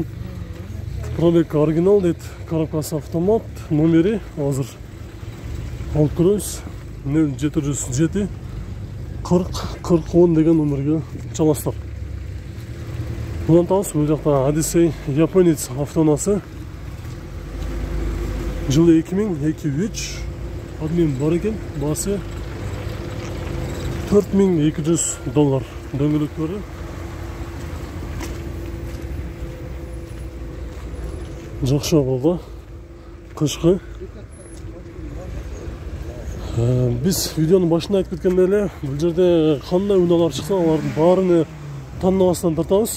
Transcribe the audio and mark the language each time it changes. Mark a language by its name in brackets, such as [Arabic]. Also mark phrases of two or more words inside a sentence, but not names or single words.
[Kyrgyz] Пробег оригинал дейт, коробкасы автомат, номери азыр алып көрөбүз. 0707 40 деген номерге чаласыздар. Мындан табыз, бул жакта Odyssey Японец автоунаасы. Жылы 2023, обмен бар екен, басы $4200. Дөңгөлөктөрү жакшы абалда, кышкы. Биз видеонун башында айтып кеткендей эле, бул жерде кандай унаалар чыкса, алардын баарын тандабастан тартабыз.